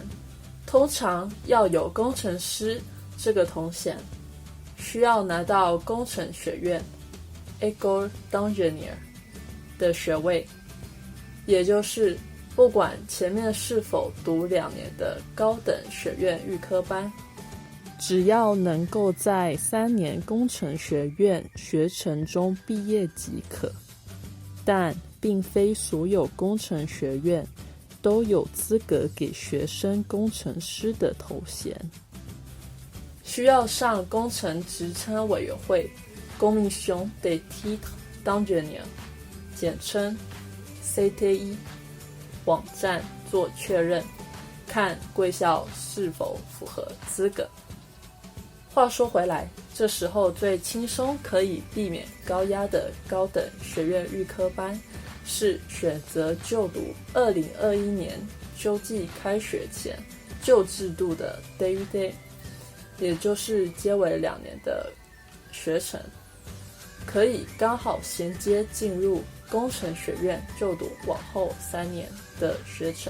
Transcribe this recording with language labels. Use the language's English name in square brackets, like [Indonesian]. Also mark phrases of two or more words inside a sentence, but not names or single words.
[Chinese] 通常要有工程师这个头衔，需要拿到工程学院 [French] École d'ingénieur [Chinese] 的学位，也就是不管前面是否读2年的高等学院预科班，只要能够在3年工程学院学程中毕业即可。但并非所有工程学院都有资格给学生工程师的头衔，需要上工程职称委员会 [French] Commission des titres d'ingénieur [Chinese] 简称 CTI 网站做确认，看贵校是否符合资格。话说回来，这时候最轻松可以避免高压的高等学院预科班，是选择就读2021年秋季开学前旧制度的 DUT， 也就是皆为2年的学程，可以刚好衔接进入工程学院就读往后3年的学程。